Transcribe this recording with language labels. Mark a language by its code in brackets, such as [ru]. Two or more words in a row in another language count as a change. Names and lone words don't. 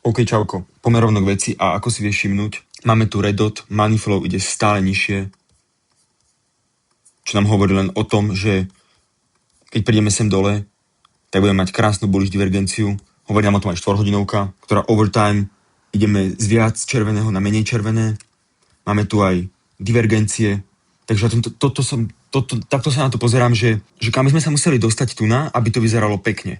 [sk] OK, čauko, poďme rovno k veci a ako si vieš všimnúť, máme tu [en] red dot, money flow [sk] ide stále nižšie, čo nám hovorí len o tom, že keď prídeme sem dole, tak budeme mať krásnu bullish divergenciu. Hovorí nám o tom aj 4-hodinovka, ktorá overtime ideme z viac červeného na menej červené. Máme tu aj divergencie, takže takto sa na to pozerám, že kam sme sa museli dostať tu na, aby to vyzeralo pekne.